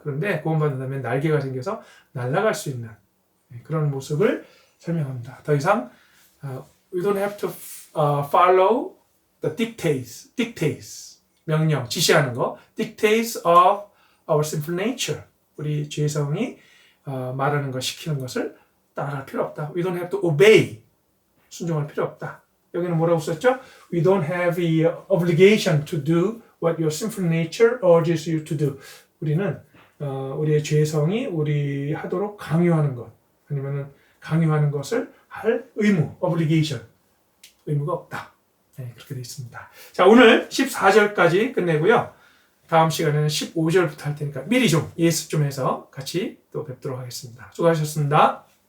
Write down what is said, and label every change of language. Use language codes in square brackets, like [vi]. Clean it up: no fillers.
[ko] 그런데 구원받은 다음에 날개가 생겨서 날아갈 수 있는 그런 모습을 설명합니다. 더 이상 [en] we don't have to follow the dictates [ko] 명령, 지시하는 거 [en] dictates of our sinful nature [ko] 우리 죄성이 말하는 것, 시키는 것을 따라갈 필요 없다. [en] We don't have to obey [ko] 순종할 필요 없다. 여기는 뭐라고 썼죠? [en] We don't have the obligation to do what your sinful nature urges you to do. [ko] 우리는 우리의 죄성이 우리 하도록 강요하는 것 아니면은 강요하는 것을 할 의무, obligation 의무가 없다. 네, 그렇게 되어 있습니다. 자, 오늘 14절까지 끝내고요. 다음 시간에는 15절부터 할 테니까 미리 좀 예습 좀 해서 같이 또 뵙도록 하겠습니다. 수고하셨습니다.